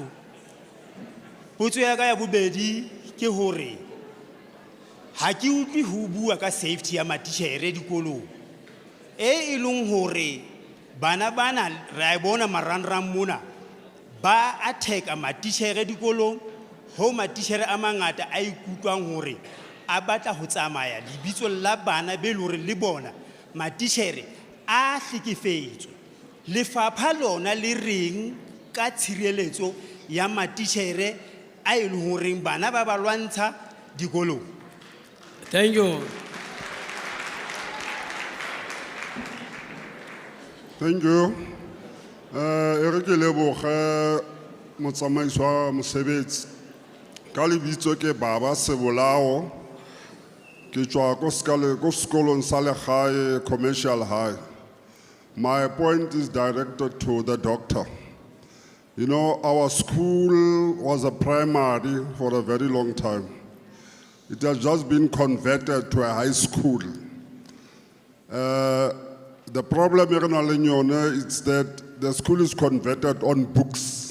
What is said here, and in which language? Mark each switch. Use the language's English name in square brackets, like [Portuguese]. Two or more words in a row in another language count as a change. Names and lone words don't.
[Southern Sotho] Potso ya ka ya bobedi ke hore ha ke utlwe ho bua ka safety ya matitjhere dikolong e leng hore bana ra bona marangrang mona ba attack matitjhere dikolong, ho matitjhere a mangata a ikutlwang hore a batla ho tsamaya lebitso la bana be le hore le bona matitjhere a hlekefetswe. Lefapha lona le reng ka tshireletso ya matitjhere a e leng hore bana ba ba lwantsha dikolong? [English] Thank you. Thank you. [Southern Sotho] Ere ke leboge motsamaisi wa mosebetsi. Ka lebitso ke Baba Sebolao. Ke tswa ko sekolong sa legae commercial high. [English] My point is directed to the doctor. You know, our school was a primary for a very long time. It has just been converted to a high school. The problem is that the school is converted on books.